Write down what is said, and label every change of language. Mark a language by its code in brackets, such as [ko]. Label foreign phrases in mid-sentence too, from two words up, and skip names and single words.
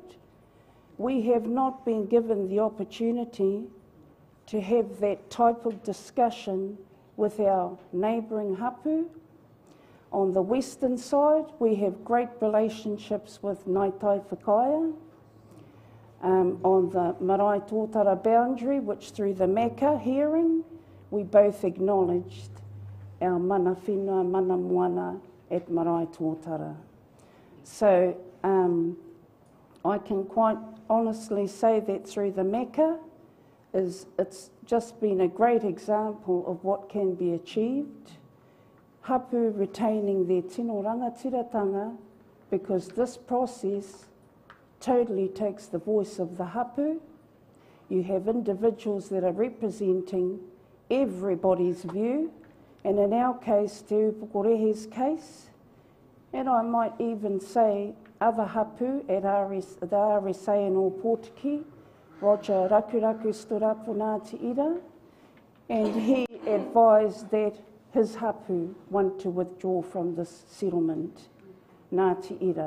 [en] We have not been given the opportunity to have that type of discussion with our neighbouring hapu. On the western side, we have great relationships with Ngāi Tai Whakaia. On the Marae Tōtara boundary, which through the Mecca hearing, we both acknowledged our [mi] mana whenua, mana moana [en] at Marae Tōtara. So I can quite honestly say that through the Mecca, it's just been a great example of what can be achieved. Hapu retaining their [mi] tino rangatiratanga, [en] because this process totally takes the voice of the hapu. You have individuals that are representing everybody's view, and in our case, Te Upukorehe's case, and I might even say other hapu at the RSA in Opotiki, Roger Rakuraku stood up for Ngāti Ira, and he advised that his hapu want to withdraw from this settlement, Ngāti Ira.